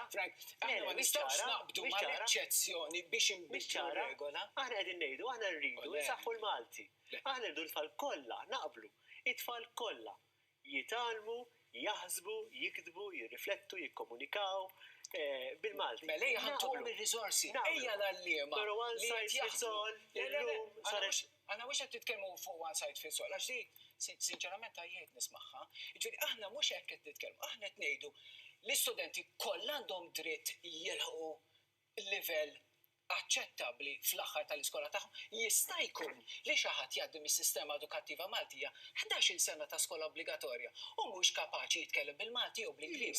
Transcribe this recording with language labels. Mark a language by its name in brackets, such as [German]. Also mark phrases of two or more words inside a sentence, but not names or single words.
[Maltese] Frank, aħna ma nistgħux naqbdu mal-eċċezzjoni biex inbidlu regola. Aħna qegħdin ngħidu, aħna rridu nsaħħu l-Malti. Aħna rridu l-tfal kollha naqblu. It-tfal kollha jitalmu, jaħsbu, jiktbu, jirriflettu, jikkomunikaw bil-Malti. Mela ejja ħantuhom ir-riżorsi. Ejja l-għalliema. [English] Però one size fits all, [Maltese] illum saret. Għana mhux qed titkellmu fuq [English] one size fits all, [Maltese] għax di sinċerament tajjeb nismagħha. Jiġifieri aħna mhux hekk qed nitkellmu, aħna qed ngħidu l-istudenti kollha għandhom dritt jilħqu l-livell aċċettabbli fl-aħħar tal-iskola tagħhom. Jista' jkun li xi ħadd jgħaddi mis-sistema edukattiva Maltija 11-il sena ta' skola obbligatorja u mhux kapaċi jitkellem bil-Malti u bl-Ingliż.